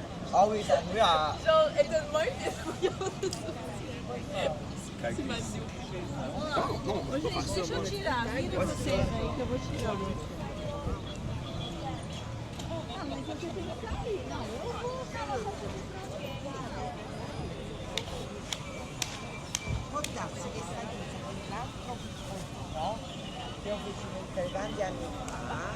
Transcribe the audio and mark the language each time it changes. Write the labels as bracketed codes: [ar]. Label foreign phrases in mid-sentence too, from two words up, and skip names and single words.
[fr] oui, ça me va. Genre, elle donne moins que C'est ma soupe. [pt] Deixa eu tirar, vira você aí que eu vou tirar. Ah, mas você tem que sair. Não, eu vou ficar [it] Può darsi che sta chiusa quell'altro no? Che ho visto mettere tanti anni fa.